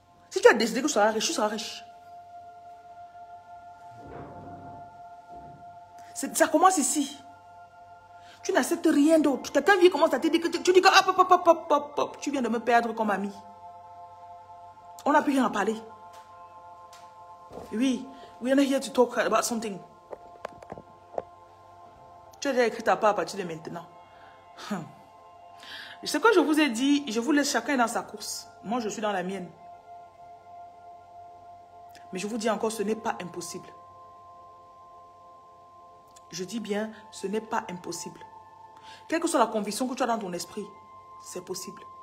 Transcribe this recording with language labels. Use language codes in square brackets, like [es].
[fr] Si tu as décidé que tu seras riche, tu seras riche. Ça commence ici. Tu n'acceptes rien d'autre. Quelqu'un vient commence à te dire que tu dis que hop, hop, hop, hop, hop, hop, tu viens de me perdre comme ami. On n'a plus rien à parler. Oui, [en] we are not here to talk about something. [fr] Tu as déjà écrit ta part à partir de maintenant. Ce que je vous ai dit, je vous laisse chacun dans sa course. Moi, je suis dans la mienne. Mais je vous dis encore, ce n'est pas impossible. Je dis bien, ce n'est pas impossible. Quelle que soit la conviction que tu as dans ton esprit, c'est possible.